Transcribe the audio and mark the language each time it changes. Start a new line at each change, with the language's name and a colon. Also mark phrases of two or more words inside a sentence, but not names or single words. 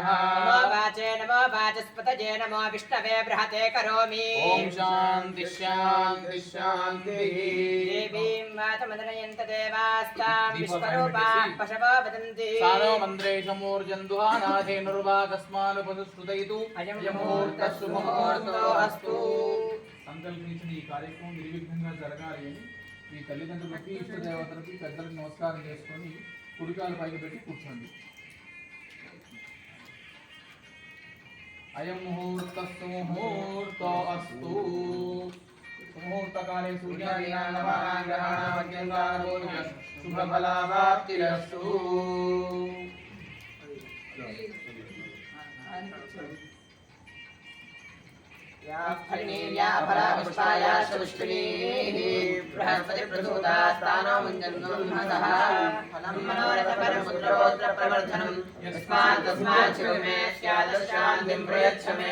Sanskrit: नमो वाचे नमो वाचस्पतये नमो विष्णवे बृहते करोमि। ओम शांति शांति शांति। देवीं वाचमदनयन्त देवास्तां विश्वरूपाः पशवो वदन्ति। सानो मन्द्रेशमूर्जन्धुहानाधेनुर्वागस्मानुपदुश्रुतैतु अयं मुहूर्तः सुमुहूर्तो अस्तु।
Telugu: సంకల్పించిన ఈ కార్యక్రమం నిర్విఘ్నంగా జరగాలి అని మీ తల్లిదండ్రులకి ఇష్ట దేవతలకి పెద్దలకు నమస్కారం చేసుకొని కుడికాలు పైకి పెట్టి కూర్చోండి.
Sanskrit: అయం ముహూర్తస్సు ముహూర్తో అస్తు. ముహూర్తకాలే సూర్యాదీనాం నవానాం గ్రహాణాం అత్యంతానుకూల శుభఫలావాప్తిరస్తు. बृहस्पतिप्रसूतास्तानो मुञ्जन्महसः फलं मनोरथपरमुद्रगोत्रप्रवर्धनं यस्मात् तस्मात् शिवमे स्यादशान्तिं प्रयच्छ मे।